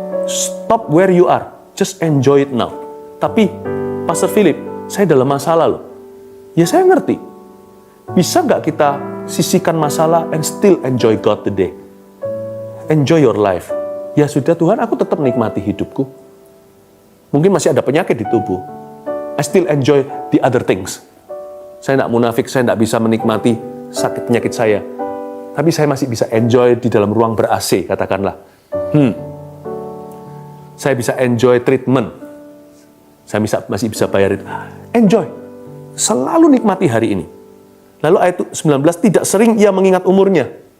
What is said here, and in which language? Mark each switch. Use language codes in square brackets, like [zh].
[en] Stop where you are. Just enjoy it now. [id] Tapi, Pastor Philip, saya dalam masalah loh. Ya saya ngerti. Bisa nggak kita sisihkan masalah [en] and still enjoy God today? Enjoy your life. [id] Ya sudah Tuhan, aku tetap menikmati hidupku. Mungkin masih ada penyakit di tubuh. [en] I still enjoy the other things. [id] Saya tidak munafik, saya tidak bisa menikmati sakit penyakit saya. Tapi saya masih bisa enjoy di dalam ruang ber-AC, katakanlah. Saya bisa enjoy treatment. Saya masih bisa bayar itu. Enjoy. Selalu nikmati hari ini. Lalu ayat 19, tidak sering ia mengingat umurnya.